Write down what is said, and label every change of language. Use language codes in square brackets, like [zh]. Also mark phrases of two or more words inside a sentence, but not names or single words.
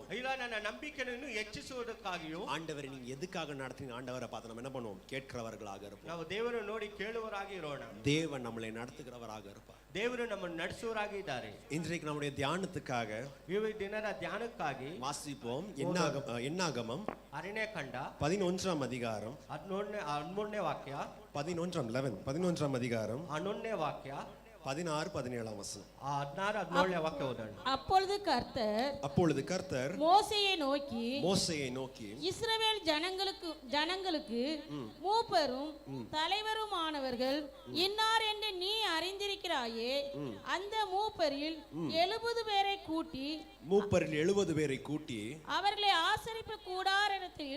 [kn] ಇಲ್ಲ ನನ್ನ ನಂಬಿಕೆಯನ್ನು ಹೆಚ್ಚಿಸುವುದಕ್ಕಾಗಿಯೋ, [ta] ஆண்டவரே நீங்க எதுக்காக நடத்துறீங்க? ஆண்டவரை பார்த்து நம்ம என்ன பண்ணுவோம்? கேட்கிறவர்களாக இருப்போம். [kn] ನಾವು ದೇವರು ನೋಡಿ ಕೇಳುವರಾಗಿ ಇರೋಣ. [ta] தேவன் நம்மளை நடத்துகிறவராக இருப்பார். [kn] ದೇವರು ನಮ್ಮನ್ನು ನಡೆಸುವರಾಗಿ ಇದ್ದಾರೆ. [ta] இன்றைக்கு நம்முடைய தியானத்துக்காக [kn] ಈ ದಿನದ ಧ್ಯಾನಕ್ಕಾಗಿ [ta] வாசிப்போம் என்னாகமம் [kn] ಅರಣ್ಯಕಾಂಡ [ta] 11ஆம் அதிகாரம் [kn] 13ನೇ ವಾಕ್ಯ, [ta] 11ஆம் அதிகாரம் [kn] 11ನೇ ವಾಕ್ಯ, [ta] 16 17ஆம் வசனம். [kn] 16 17ನೇ ವಾಕ್ಯ ಓದೋಣ. [ta] அப்பொழுது கர்த்தர் மோசேயை நோக்கி இஸ்ரவேல் ஜனங்களுக்கு மூப்பரும் தலைவருமானவர்கள் இன்னார் என்று நீ அறிந்திருக்கிறாயே, அந்த மூப்பரில் 70 பேரை கூட்டி அவர்களை ஆசரிப்பு கூடாரத்தில்,